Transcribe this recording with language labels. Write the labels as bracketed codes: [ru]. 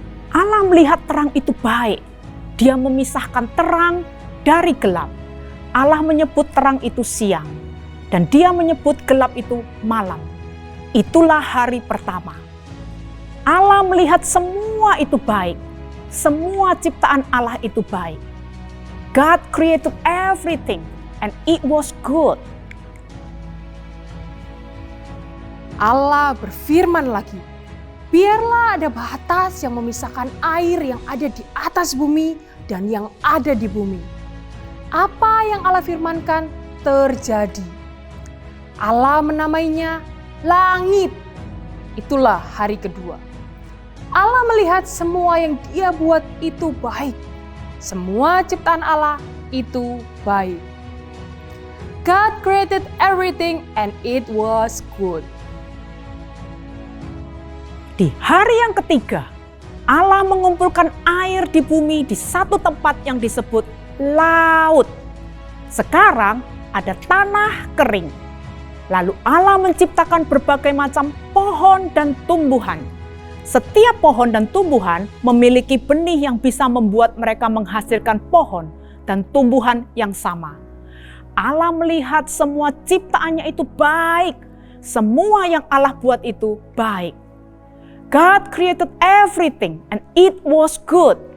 [id] Allah melihat terang itu baik. Dia memisahkan terang dari gelap. Allah menyebut terang itu siang, dan Dia menyebut gelap itu malam. Itulah hari pertama. Allah melihat semua itu baik. Semua ciptaan Allah itu baik. [en] God created everything and it was good. [id] Allah berfirman lagi, biarlah ada batas yang memisahkan air yang ada di atas bumi dan yang ada di bumi. Apa yang Allah firmankan terjadi. Allah menamainya langit. Itulah hari kedua. Allah melihat semua yang Dia buat itu baik. Semua ciptaan Allah itu baik. [en] God created everything and it was good. [id] Di hari yang ketiga, Allah mengumpulkan air di bumi di satu tempat yang disebut laut. Sekarang ada tanah kering. Lalu Allah menciptakan berbagai macam pohon dan tumbuhan. Setiap pohon dan tumbuhan memiliki benih yang bisa membuat mereka menghasilkan pohon dan tumbuhan yang sama. Allah melihat semua ciptaannya itu baik. Semua yang Allah buat itu baik. [en] God created everything and it was good.